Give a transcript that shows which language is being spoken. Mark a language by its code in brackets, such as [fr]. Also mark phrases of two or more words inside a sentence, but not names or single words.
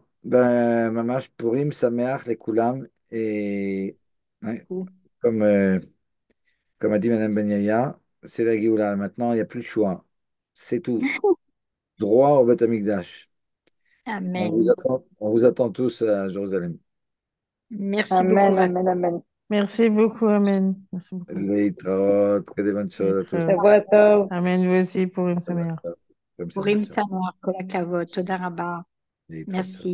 [fr] Ben, [he] ממש פורים שמח, [fr] les Koulam. Et ouais, comme, euh, comme a dit Madame Ben Yaya, c'est la Géoula. Maintenant, il n'y a plus le choix. C'est tout. Droit au [he] בית המקדש. [fr] Amen. On vous attend tous à Jérusalem. Merci beaucoup, Amen, Rav. amen, amen. Merci beaucoup, Amen. Merci beaucoup. Les trautes, que des bonnes choses à tous. [he] להתראות. שבוע טוב. [fr] Amen, vous aussi, pour une semaine. Comme ça, Purim merci. [he] שמח, כל הכבוד, תודה רבה. [fr] Les trautes. Merci.